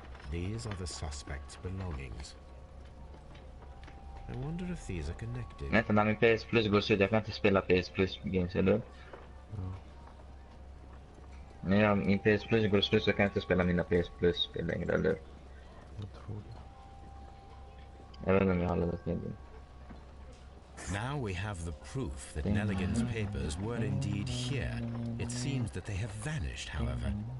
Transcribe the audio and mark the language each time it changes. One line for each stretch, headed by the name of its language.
English: These are the suspect's belongings. I wonder if these are connected.
Swedish: Vänta, när min PS Plus går slut, jag kan inte spela PS Plus games, eller? När min PS Plus går slut så kan jag inte spela mina PS Plus-spel längre, eller? Jag tror det. Jag vet inte om jag har laddat ner den.
English: Now we have the proof that Nelligan's papers were indeed here. It seems that they have vanished, however.